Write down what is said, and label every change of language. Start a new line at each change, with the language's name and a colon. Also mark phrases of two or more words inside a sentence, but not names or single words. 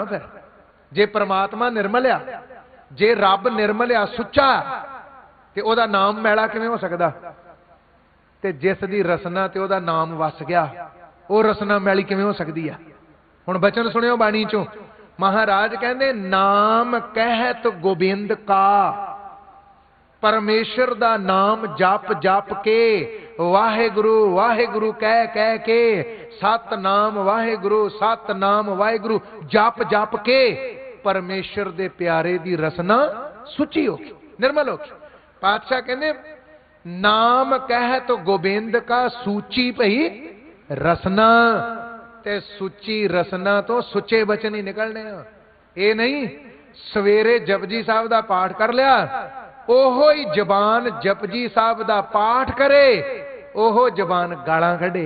Punjabi: ਫਿਰ ਜੇ ਪਰਮਾਤਮਾ ਨਿਰਮਲ ਆ, ਜੇ ਰੱਬ ਨਿਰਮਲ ਆ, ਸੁੱਚਾ, ਤੇ ਓਦਾ ਨਾਮ ਮੈਲਾ ਕਿਵੇਂ ਹੋ ਸਕਦਾ? ਤੇ ਜਿਸ ਦੀ ਰਸਨਾ ਤੇ ਓਦਾ ਨਾਮ ਵੱਸ ਗਿਆ, ਉਹ ਰਸਨਾ ਮੈਲੀ ਕਿਵੇਂ ਹੋ ਸਕਦੀ ਹੈ? ਹੁਣ ਬਚਨ ਸੁਣਿਓ ਬਾਣੀ ਚੋਂ, ਮਹਾਰਾਜ ਕਹਿੰਦੇ ਨਾਮ ਕਹਤ ਗੋਬਿੰਦ ਕਾ, ਪਰਮੇਸ਼ਰ ਦਾ ਨਾਮ ਜਪ ਜਪ ਕੇ, ਵਾਹਿਗੁਰੂ ਵਾਹਿਗੁਰੂ ਕਹਿ ਕਹਿ ਕੇ, ਸਤਿਨਾਮ ਵਾਹਿਗੁਰੂ ਸਤਿਨਾਮ ਵਾਹਿਗੁਰੂ ਜਪ ਜਪ ਕੇ ਪਰਮੇਸ਼ਰ ਦੇ ਪਿਆਰੇ ਦੀ ਰਸਨਾ ਸੁੱਚੀ ਹੋਗੀ, ਨਿਰਮਲ ਹੋਗੀ। ਪਾਤਸ਼ਾਹ ਕਹਿੰਦੇ ਨਾਮ ਕਹਤ ਗੋਬਿੰਦ ਕਾ, ਸੂਚੀ ਭਈ ਰਸਨਾ, ਤੇ ਸੁੱਚੀ ਰਸਨਾ ਤੋਂ ਸੁੱਚੇ ਬਚਨ ਹੀ ਨਿਕਲਣੇ। ਇਹ ਨਹੀਂ ਸਵੇਰੇ ਜਪੁਜੀ ਸਾਹਿਬ ਦਾ ਪਾਠ ਕਰ ਲਿਆ, ਓਹੋ ਹੀ ਜ਼ਬਾਨ ਜਪੁਜੀ ਸਾਹਿਬ ਦਾ ਪਾਠ ਕਰੇ, ਓਹੋ ਜ਼ਬਾਨ ਗਾਲ੍ਹਾਂ ਕੱਢੇ।